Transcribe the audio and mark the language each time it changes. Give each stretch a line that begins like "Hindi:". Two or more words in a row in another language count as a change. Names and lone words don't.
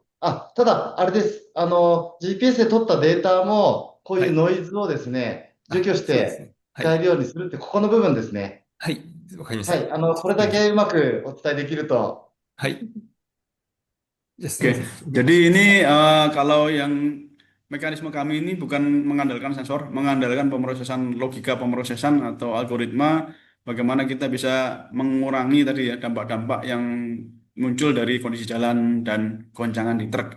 Japanese: ど。ただ、あれです。GPS で取ったデータも、こういうノイズをですね、除去しそうですてね。使えるようにするって、ここの部分ですね。はい。わかりましはた。い。これだけうまくお伝えできると。はい。じゃあ、すいま
Indonesian: Oke,
Japanese: せん。
Indonesian: jadi ini kalau yang mekanisme kami ini bukan mengandalkan sensor, mengandalkan pemrosesan logika pemrosesan atau algoritma, bagaimana kita bisa mengurangi tadi ya dampak-dampak yang muncul dari kondisi jalan dan goncangan di truk.